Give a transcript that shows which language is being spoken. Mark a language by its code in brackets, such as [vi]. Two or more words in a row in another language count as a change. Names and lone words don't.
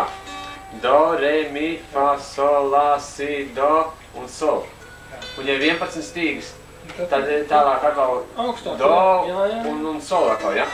[lv] Do, re, mi, fa, sol, la, si, do un sol. Un ja ir 11 stīgas, tad tālāk atkal do un sol atkal, ja?